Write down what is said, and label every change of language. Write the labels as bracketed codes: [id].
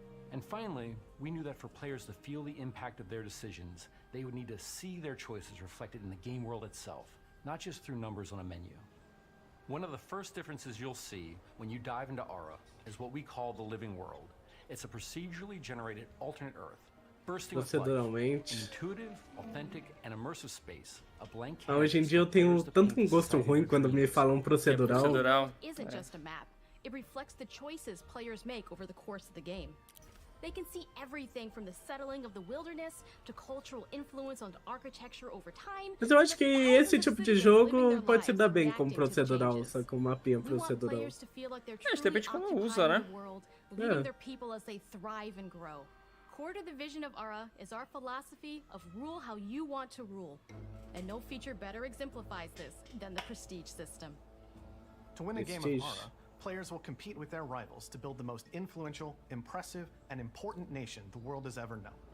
[en] And finally, we knew that for players to feel the impact of their decisions, they would need to see their choices reflected in the game world itself, not just through numbers on a menu. One of the first differences you'll see when you dive into Ara is what we call the living world. It's a procedurally generated alternate Earth, bursting with life, an intuitive, authentic, and immersive space. A blank canvas. [pt] Hoje em dia eu tenho tanto um gosto ruim quando me falam procedural. [en] Isn't just a map. It reflects the choices players make over the course of the game. They can see everything from the settling of the wilderness to cultural influence on architecture over time. [pt] Mas eu acho que esse tipo de jogo pode se dar bem como procedural, só com mapinha procedural. Depende de como usa, né? [en] Leading their people as they thrive and grow. Core to the vision of Ara is our philosophy of rule how you want to rule. And no feature better exemplifies this than the prestige system. To win a game of Ara, players will compete with their rivals to build the most influential, impressive, and important nation the world has ever known.